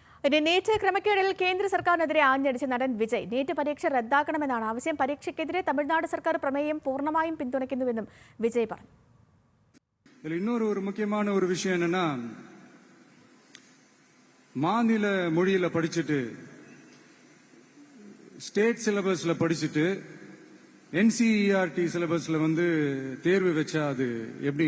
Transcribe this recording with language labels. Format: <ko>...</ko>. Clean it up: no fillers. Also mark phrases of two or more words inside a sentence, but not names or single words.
<ml>നീറ്റ് ക്രമക്കേടിൽ കേന്ദ്ര സർക്കാരിനെതിരെ ആഞ്ഞടിച്ച നടൻ വിജയ് നീറ്റ് പരീക്ഷ റദ്ദാക്കണമെന്നാണ് ആവശ്യം. പരീക്ഷയ്ക്കെതിരെ തമിഴ്നാട് സർക്കാർ പ്രമേയം പൂർണ്ണമായും പിന്തുണയ്ക്കുന്നുവെന്നും വിജയ് പറഞ്ഞു.</ml> <ta>இன்னொரு முக்கியமான ஒரு விஷயம் என்னன்னா, மாநில மொழியில படிச்சுட்டு</ta> <en>state syllabus</en> <ta>படிச்சுட்டு என்சிஇஆர்டி சிலபஸ்ல தேர்வு வச்சா அது எப்படி?</ta>